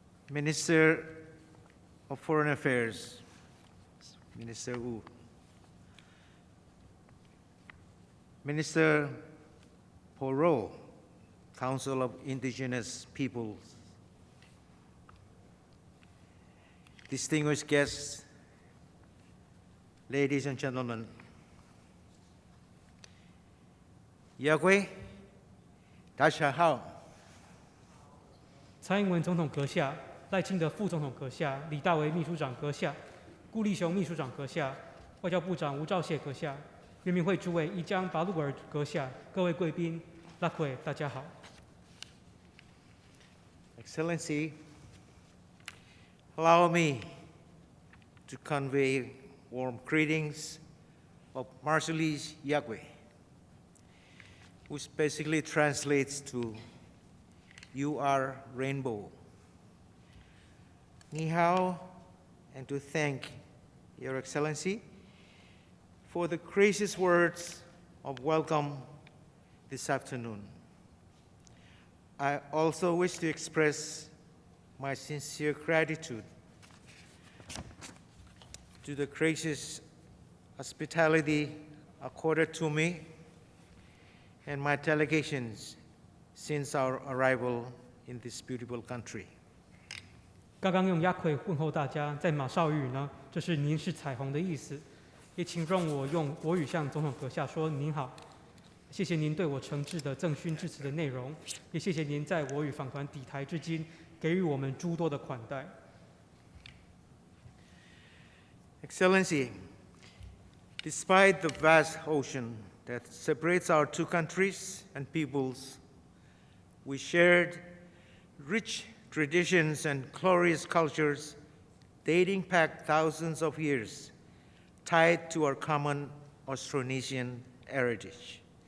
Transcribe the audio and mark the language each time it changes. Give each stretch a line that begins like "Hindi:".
English: Minister of Foreign Affairs, Minister Wu, Minister Poro, Council of Indigenous Peoples, distinguished guests, ladies and gentlemen, Yagwe,
Chinese: Dasha Hao. 蔡英文总统阁下、赖清德副总统阁下、李大为秘书长阁下、顾立雄秘书长阁下、外交部长吴钊燮阁下、人民会主委伊江巴鲁尔阁下、各位贵宾、拉奎，大家好。
English: Excellency, allow me to convey warm greetings of Marshallese Yagwe, which basically translates to "You are rainbow."
Chinese: Ni hao,
English: and to thank Your Excellency for the gracious words of welcome this afternoon. I also wish to express my sincere gratitude to the gracious hospitality accorded to me and my delegations since our arrival in this beautiful country.
Chinese: 刚刚用亚奎问候大家，在马绍尔语呢，这是您是彩虹的意思。也请让我用国语向总统阁下说您好。谢谢您对我诚挚的赠勋致辞的内容，也谢谢您在我与访团抵台至今给予我们诸多的款待。
English: Excellency, despite the vast ocean that separates our two countries and peoples, we shared rich traditions and glorious cultures dating back thousands of years, tied to our common Austronesian heritage.